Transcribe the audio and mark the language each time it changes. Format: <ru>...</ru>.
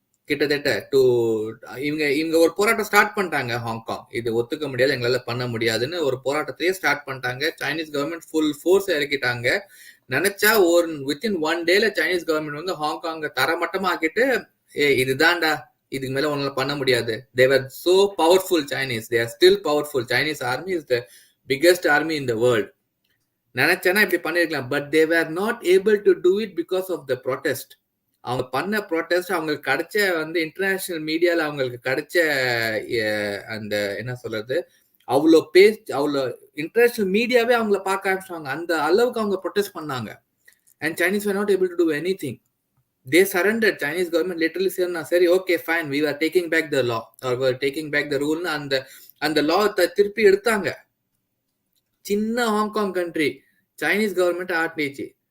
<ta>கிட்டத்தட்ட இவங்க ஒரு போராட்டம் ஸ்டார்ட் பண்ணிட்டாங்க. ஹாங்காங் இது ஒத்துக்க முடியாது, எங்களால பண்ண முடியாதுன்னு ஒரு போராட்டத்தையே ஸ்டார்ட் பண்ணிட்டாங்க. Chinese government full force இறக்கிட்டாங்க. நினைச்சா வித்தின் 1 டேல சைனீஸ் கவர்மெண்ட் வந்து ஹாங்காங்க தரமட்டமா ஆக்கிட்டு, இதுதான்டா, இதுக்கு மேல உன்னால பண்ண முடியாது.</ta> <en>They were so powerful, Chinese. They are still powerful. Chinese army is the biggest army in the world.</en> <ta>நினைச்சேன்னா இப்படி பண்ணிருக்கலாம்.</ta> <en>But they were not able to do it because of the protest.</en> <ta>அவங்க பண்ண ப்ரொட்டஸ்ட் அவங்களுக்கு கிடைச்ச வந்து international மீடியால அவங்களுக்கு கிடைச்ச அந்த என்ன சொல்றது, அவ்வளோ இன்டர்நேஷனல் மீடியாவே அவங்கள பார்க்க ஆரம்பிச்சாங்க. அந்த அளவுக்கு அவங்க ப்ரொட்டஸ்ட் பண்ணாங்க.</ta> <en>And Chinese were not able to do anything. They surrendered. Chinese government literally said,</en> <ta>சரி,</ta> <en>Okay, fine, we are taking back the law or we are taking back the rule.</en> <ta>அந்த law திருப்பி எடுத்தாங்க. சின்ன Hong Kong country Chinese government ஆட்டிச்சு.</ta>